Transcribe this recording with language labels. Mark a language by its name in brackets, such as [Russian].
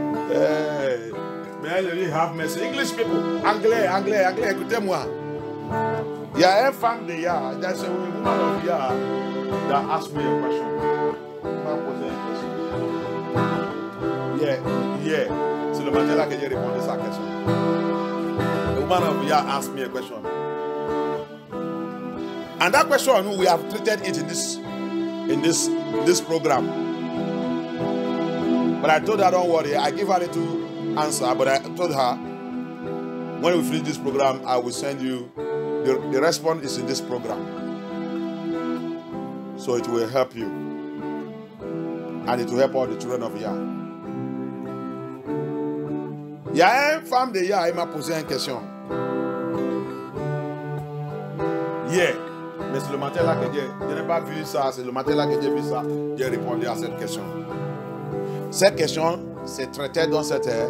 [English] Hey! May I have mercy. English people, [French] anglais, écoutez-moi. Il y a un fan de Yah, [English] there's a woman of Yah that asked me a question. [French] Il m'a posé une question. Yeah. C'est le matin là que j'ai répondu à sa question. [English] The woman of Yah asked me a question. And that question, we have treated it in this program. But I told her, don't worry, I give her a little answer, but I told her, when we finish this program, I will send you, the response is in this program. So it will help you. And it will help all the children of Yah. [French] Il y a une femme de Yah, elle m'a posé une question. Yeah. Mais c'est le matin là que je n'ai pas vu ça, c'est le matin là que j'ai vu ça, j'ai répondu à cette question. Cette question, c'est traité dans cette